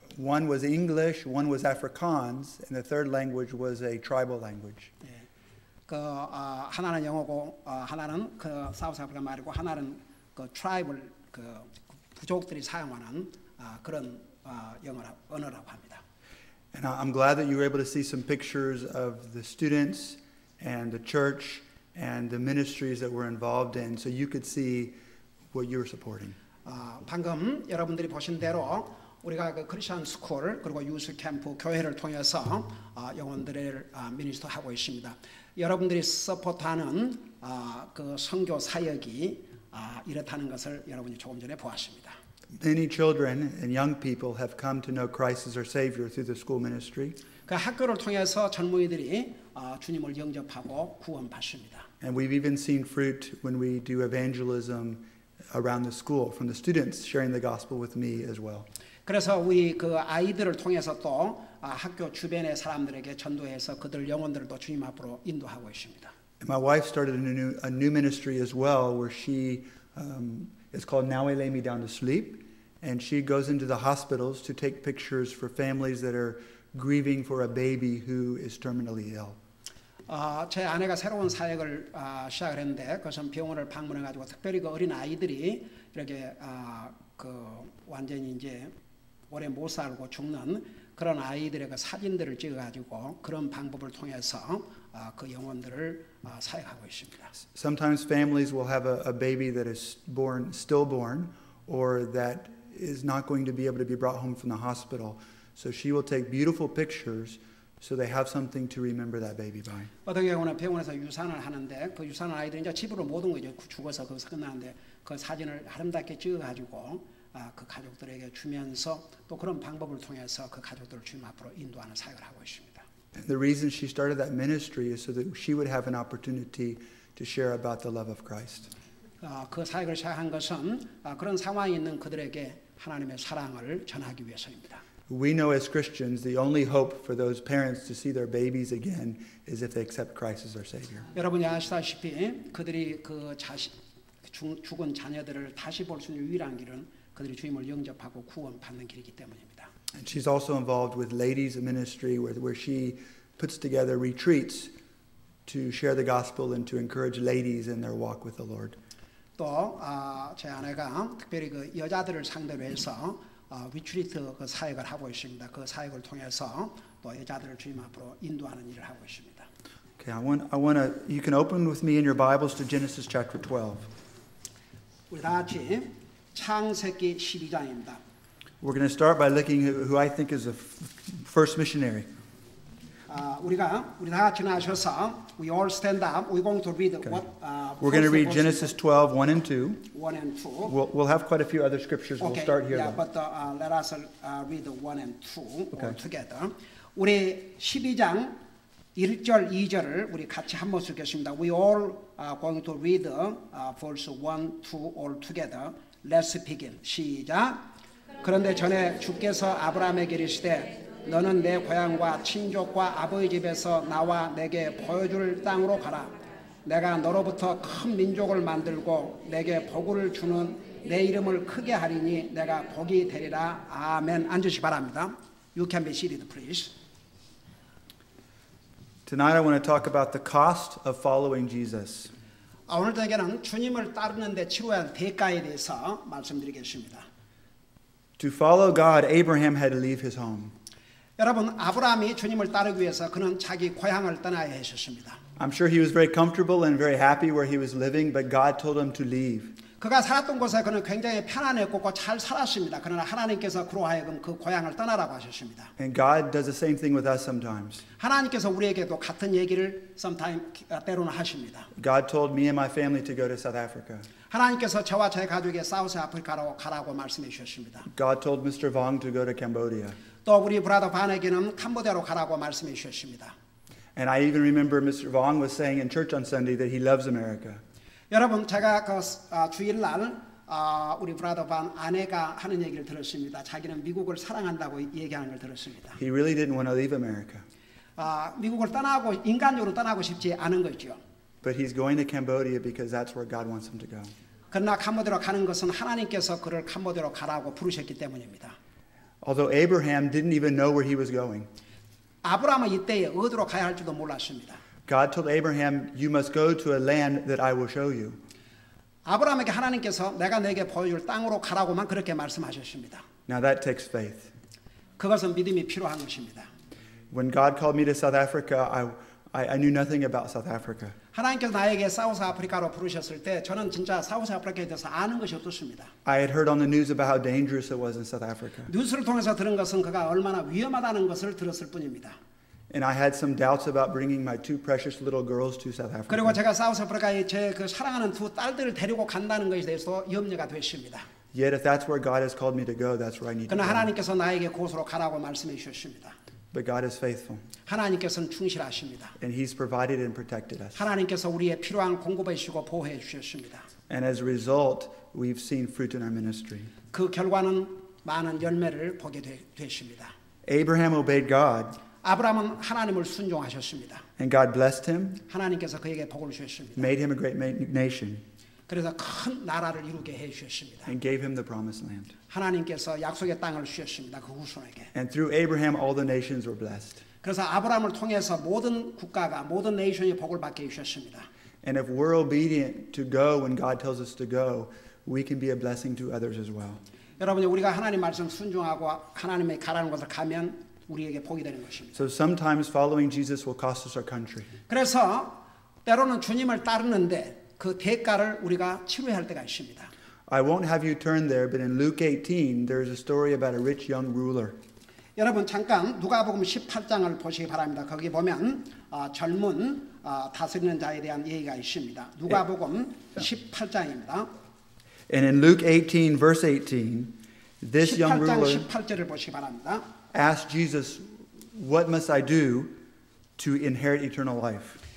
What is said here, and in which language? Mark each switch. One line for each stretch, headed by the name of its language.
English: One was English, one was Afrikaans, and the third language was a tribal language.
Korean: 그 하나는 영어고 하나는 그 사우스 아프리카 말이고 하나는 그 트라이벌 그 부족들이 사용하는 그런 언어라고 합니다.
English: And I'm glad that you were able to see some pictures of the students and the church and the ministries that we're involved in, so you could see what you were supporting.
Korean: 방금 여러분들이 보신 대로 우리가 그 크리스천 스쿨 그리고 유스 캠프 교회를 통해서 영혼들을 미니스터 하고 있습니다. 여러분들이 서포트하는 그 선교 사역이 이렇다는 것을 여러분이 조금 전에 보았습니다.
English: Many children and young people have come to know Christ as their Savior through the school ministry.
Korean: 그 학교를 통해서 젊은이들이 주님을 영접하고 구원받습니다.
English: And we've even seen fruit when we do evangelism around the school from the students sharing the gospel with me as well.
Korean: 그래서 우리 그 아이들을 통해서 또 학교 주변의 사람들에게 전도해서 그들 영혼들을 또 주님 앞으로 인도하고 있습니다.
English: And my wife started a new ministry as well, where she it's called Now I Lay Me Down to Sleep, and she goes into the hospitals to take pictures for families that are grieving for a baby who is terminally ill.
Korean: 제 아내가 새로운 사역을 시작을 했는데 그것은 병원을 방문해가지고 특별히 그 어린 아이들이 이렇게 그 완전히 이제 오래 못 살고 죽는 그런 아이들의 그 사진들을 찍어가지고 그런 방법을 통해서 그 영혼들을 사역하고 있습니다.
English: Sometimes families will have a baby that is stillborn, or that is not going to be able to be brought home from the hospital. So she will take beautiful pictures so they have something to remember that baby by.
Korean: 어떤 경우는 병원에서 유산을 하는데 그 유산을 아이들이 이제 집으로 못 온 거죠. 죽어서 거기서 끝나는데 그 사진을 아름답게 찍어가지고 그 가족들에게 주면서 또 그런 방법을 통해서 그 가족들을 주님 앞으로 인도하는 사역을 하고 있습니다.
English: And the reason she started that ministry is so that she would have an opportunity to share about the love of Christ.
Korean: 그 사역을 시작한 것은 그런 상황이 있는 그들에게 하나님의 사랑을 전하기 위해서입니다.
English: We know as Christians the only hope for those parents to see their babies again is if they accept Christ as their Savior.
Korean: 여러분이 아시다시피 그들이 그 죽은 자녀들을 다시 볼 수 있는 유일한 길은 그들이 주님을 영접하고 구원받는 길이기 때문입니다.
English: And she's also involved with Ladies Ministry where she puts together retreats to share the gospel and to encourage ladies in their walk with the Lord.
Korean: 또 제 아내가 특별히 그 여자들을 상대로 해서 리트리트 그 사역을 하고 있습니다. 그 사역을 통해서 또 여자들을 주님 앞으로 인도하는 일을 하고 있습니다.
English: Okay, I want to. You can open with me in your Bibles to Genesis chapter 12.
Korean: 우리 다 같이 창세기 12장입니다.
English: We're going to start by looking who I think is the first missionary.
Korean: 우리 다 같이 나셔서
English: we all stand up. We're going to read what. We're going to read Genesis 12, 1 and 2. 1 and 2. We'll have quite a few other scriptures. We'll start here. Yeah, but let us read 1 and 2 all together.
Korean: 우리 12장 1절, 2절을 우리 같이 한 번 읽겠습니다.
English: We all are going to read verse 1, 2 all together. Let's begin.
Korean: 시작. 그런데 전에 주께서 아브라함에게 이르시되 너는 내 고향과 친족과 아버지 집에서 나와 내게 보여줄 땅으로 가라. 내가 너로부터 큰 민족을 만들고 내게 복을 주는 내 이름을 크게 하리니 내가 복이 되리라. 아멘. 앉으시기 바랍니다.
English: You can be seated, please. Tonight I want to talk about the cost of following Jesus.
Korean: 오늘 저녁에는 주님을 따르는 데 치러야 할 대가에 대해서 말씀드리겠습니다.
English: To follow God, Abraham had to leave his home.
Korean: 여러분, 아브라함이 주님을 따르기 위해서 그는 자기 고향을 떠나야 했었습니다.
English: I'm sure he was very comfortable and very happy where he was living, but God told him to leave.
Korean: 그가 살았던 곳에 그는 굉장히 편안했고 잘 살았습니다. 그러나 하나님께서 그로 하여금 그 고향을 떠나라고 하셨습니다.
English: And God does the same thing with us sometimes.
Korean: 하나님께서 우리에게도 같은 얘기를 때로는 하십니다.
English: God told me and my family to go to South Africa.
Korean: 하나님께서 저와 제 가족에 사우스 아프리카로 가라고 말씀해 주셨습니다.
English: God told Mr. Vong to go to Cambodia.
Korean: 또 우리 브라더 반에게는 캄보디아로 가라고 말씀해 주셨습니다.
English: And I even remember Mr. Vong was saying in church on Sunday that he loves America.
Korean: 여러분, 제가 그 주일날 우리 브라더 반 아내가 하는 얘기를 들었습니다. 자기는 미국을 사랑한다고 얘기하는 걸 들었습니다.
English: He really didn't want to leave America.
Korean: 미국을 떠나고 인간적으로 떠나고 싶지 않은 거죠.
English: But he's going to Cambodia because that's where God wants him to go.
Korean: 그러나 캄보디아로 가는 것은 하나님께서 그를 캄보디아로 가라고 부르셨기 때문입니다.
English: Although Abraham didn't even know where he was going.
Korean: 아브라함은 이때에 어디로 가야 할지도 몰랐습니다.
English: God told Abraham, you must go to a land that I will show you.
Korean: 아브라함에게 하나님께서 내가 내게 보여줄 땅으로 가라고만 그렇게 말씀하셨습니다.
English: Now that takes faith.
Korean: 그것은 믿음이 필요한 것입니다.
English: When God called me to South Africa, I knew nothing about South Africa.
Korean: 하나님께서 나에게 사우스 아프리카로 부르셨을 때 저는 진짜 사우스 아프리카에 대해서 아는 것이 없었습니다.
English: I had heard on the news about how dangerous it was in South Africa.
Korean: 뉴스를 통해서 들은 것은 그가 얼마나 위험하다는 것을 들었을 뿐입니다.
English: And I had some doubts about bringing my two precious little girls to South Africa.
Korean: 그리고 제가 사우스 아프리카에 제 그 사랑하는 두 딸들을 데리고 간다는 것에 대해서 염려가 됐습니다.
English: Yet if that's where God has called me to go, that's where I need to
Korean: 그러나
English: go.
Korean: 하나님께서 나에게 그곳으로 가라고 말씀해 주셨습니다.
English: But God is faithful.
Korean: 하나님께서는 충실하십니다.
English: And He's provided and protected us.
Korean: 하나님께서 우리의 필요한 공급해 주시고 보호해 주셨습니다.
English: And as a result, we've seen fruit in our ministry.
Korean: 그 결과는 많은 열매를 보게 되십니다.
English: Abraham obeyed God.
Korean: 아브라함은 하나님을 순종하셨습니다.
English: And God blessed him,
Korean: 하나님께서 그에게 복을 주셨습니다.
English: made him a great nation,
Korean: 그래서 큰 나라를 이루게 해 주셨습니다.
English: and gave him the promised land.
Korean: 하나님께서 약속의 땅을 주셨습니다. 그 후손에게.
English: And through Abraham, all the nations were blessed.
Korean: 그래서 아브라함을 통해서 모든 국가가 모든 네이션이 복을 받게 해 주셨습니다.
English: And if we're obedient to go when God tells us to go, we can be a blessing to others as well.
Korean: 여러분, 우리가 하나님 말씀 순종하고 하나님의 가라는 곳을 가면 우리에게 복이 되는 것입니다.
English: So sometimes following Jesus will cost us our country.
Korean: 그래서 때로는 주님을 따르는데 그 대가를 우리가 치러야 할 때가 있습니다.
English: I won't have you turn there, but in Luke 18, there's a story about a rich young ruler.
Korean: 여러분 잠깐 누가복음 18장을 보시기 바랍니다. 거기 보면 젊은 다스리는 자에 대한 얘기가 있습니다. 누가복음 18장입니다.
English: And in Luke 18, verse 18, this young
Korean: 18장
English: ruler
Korean: 18절을 보시기 바랍니다.
English: asked Jesus, what must I do to inherit eternal life?